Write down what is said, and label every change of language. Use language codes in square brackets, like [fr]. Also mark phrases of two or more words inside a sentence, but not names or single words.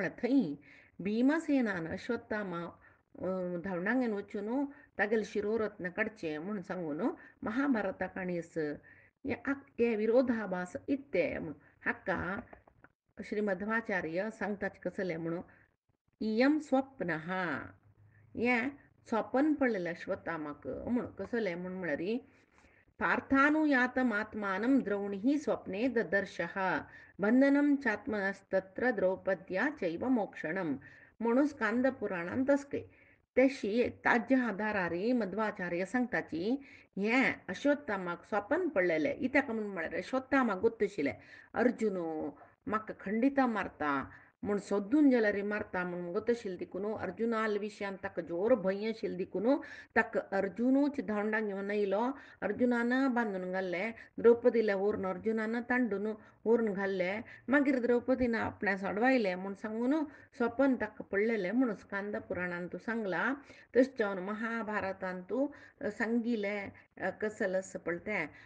[kok] म्हळ्यार थंय भीमसेनान अश्वत्थामा धांवडांगेन वचून तागेले शिरोरत्न काडचे म्हूण सांगून महाभारता काणयस हे विरोधाभास इत्ते हाका श्रीमध्वाचार्य सांगतात कसले म्हणून [sa] इयम स्वप्नः [kok] हें स्वपन पडलेलें अश्वत्थामाक म्हूण कसलें म्हूण म्हळ्यार [sa] पार्थानुयातमात्मानं द्रौणिः स्वप्ने ददर्शः बंधनं चात्मनस्तत्र द्रौपद्या चैव मोक्षणं [kok] म्हणून स्कांद पुराणान तसके तशी ताज्या आधारार मध्वाचार्य सांगताची हें अश्वत्थामाक स्वपन पडलेलें इत्याक म्हूण म्हळ्यार अश्वत्थामाक गोत्तशिलें अर्जुन म्हाका खंडिता मारता म्हूण सोदून जाल्यार मारता म्हूण गोत्तशिल्लें देखून अर्जुनाल विशयान ताका जोर भंय आशिल्लें देखून ताका अर्जुनूच धांवडाक घेवन येयलो अर्जुनान बांदून घाल्ले द्रौपदीले व्हरून अर्जुनान तांडून व्हरून घाल्ले मागीर द्रौपदीन आपणा सोडवायलें म्हूण सांगून स्वपन ताका पडलेलें म्हूण स्कांद पुराणान तूं सांगला तशें जावन महाभारतान तूं सांगिलें कसलस पळय